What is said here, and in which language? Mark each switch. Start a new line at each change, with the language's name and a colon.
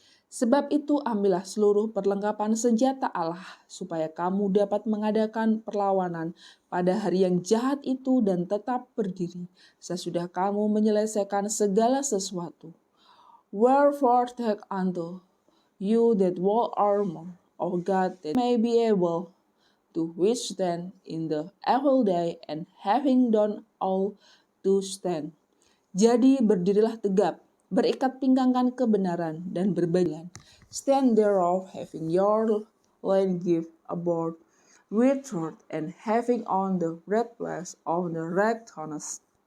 Indonesian: Sebab itu ambillah seluruh perlengkapan senjata Allah, supaya kamu dapat mengadakan perlawanan pada hari yang jahat itu dan tetap berdiri, sesudah kamu menyelesaikan segala sesuatu.
English: Wherefore take unto you that whole armor of God, that may be able to withstand in the evil day, and having done all to stand.
Indonesian: Jadi berdirilah tegap, berikat pinggangkan kebenaran dan berbagian.
English: Stand thereof, having your loins girt about with truth, and having on the breastplate of the righteousness.